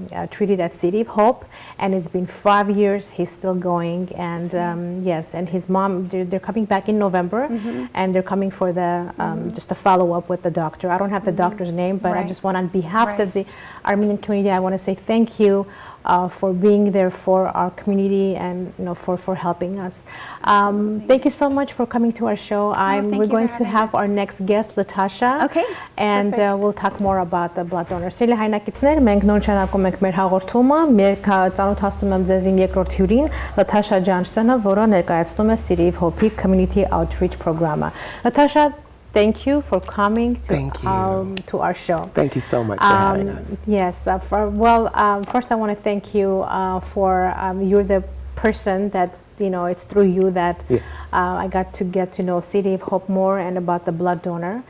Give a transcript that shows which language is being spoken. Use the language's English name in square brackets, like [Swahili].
[English] treated at City of Hope, and it's been 5 years, he's still going, and yes, and his mom, they're coming back in November, and they're coming for the just a follow-up with the doctor. I don't have the doctor's name, but I just want, on behalf of the Armenian community, I want to say thank you for being there for our community and for helping us. Thank you so much for coming to our show. We're going to have our next guest, Latasha. Okay. And we'll talk more about the blood donor. [Armenian] Սիրելի հայրենակիցներ, մենք նոր շարունակում ենք մեր հաղորդումը։ Մեր ծանոթացնում եմ ձեզ իմ երկրորդ հյուրին, Latasha Johnston-ը, որը ներկայացնում է City of Hope Community Outreach Program-ը. [English] Latasha, thank you for coming to our show. Thank you so much for having us. Yes. First I want to thank you for you're the person that it's through you that I got to know City of Hope more and about the blood donor.